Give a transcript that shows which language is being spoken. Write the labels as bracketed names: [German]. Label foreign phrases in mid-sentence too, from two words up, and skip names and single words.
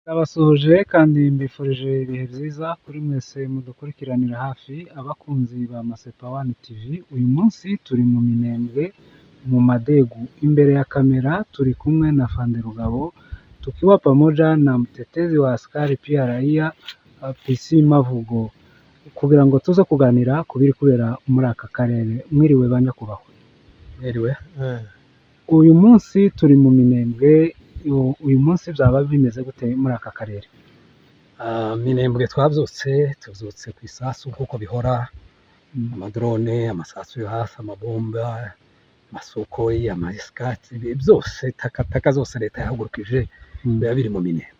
[Kinyarwanda] Ndabasuhuje kandi mbifurije ibihe byiza kuri mwese mudukurikiranira hafi abakunzi ba Masepa One TV. Uyu munsi turi mu Minembwe mu Madegu, imbere ya kamera turi kumwe na Fande Rugabo, [Swahili] tukiwa pamoja na mtetezi wa askari pia raia PC Mavugo, [Kinyarwanda] kugira ngo tuze kuganira kubiri kubera muri aka karere. Mwiriwe banyakubahwa. Mwiriwe. Uyu munsi turi mu Minembwe, uyu munsi byaba bimeze gute muri aka karere? Minembwe tuvyutse ku isasu kuko bihora, amadrone, amasasu yo hasi, amabomba, amasokoi, amaeskati, byose [Swahili] takataka zose [Kinyarwanda] leta yahagurukije biba biri mu Minembwe.